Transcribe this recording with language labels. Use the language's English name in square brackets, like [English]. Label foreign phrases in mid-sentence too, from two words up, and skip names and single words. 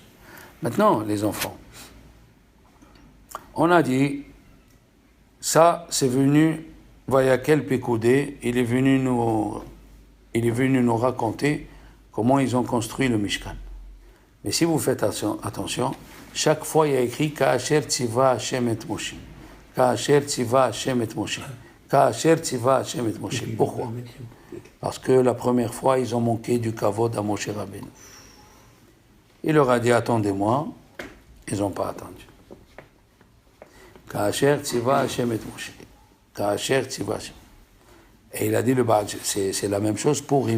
[French] Maintenant, les enfants, on a dit, ça, c'est venu, Vayakel Pekoudé, il est venu nous raconter comment ils ont construit le Mishkan. Mais si vous faites attention, chaque fois il y a écrit [Hebrew] Ka'asher Tziva Hashem et Moshe. כאשר צוה השם את משה. כאשר צוה השם את משה. Pourquoi? [French] Parce que la première fois, ils ont manqué du kavod à Moshe Rabbeinu. Il leur a dit, attendez-moi. Ils n'ont pas attendu. [Hebrew] כאשר צוה השם את משה. כאשר צוה השם. [French] Et il a dit, c'est la même chose pour Purim.